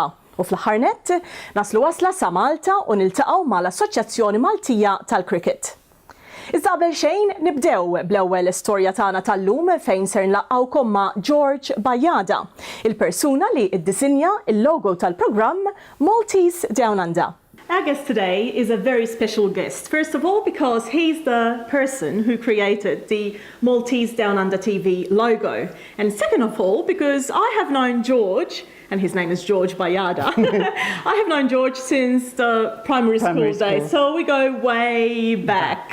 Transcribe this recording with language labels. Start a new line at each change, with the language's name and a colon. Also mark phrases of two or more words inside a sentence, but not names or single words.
Maltese: U fl-aħħar nett naslu wasla sa' Malta u niltaqgħu mal-Assoċjazzjoni Maltija tal-Cricket. Iżda qabel xejn nibdew bl-ewwel istorja tagħna tal-lum fejn ser nlaqgħukom ma' Gorge Bajada, il-persuna li ddisinja il-logo tal-programm Maltese DownUnder.
English: Our guest today is a very special guest. First of all, because he's the person who created the Maltese DownUnder TV logo. And second of all, because I have known Gorge, and his name is Gorge Bajada. I have known Gorge since the primary school days, so we go way back.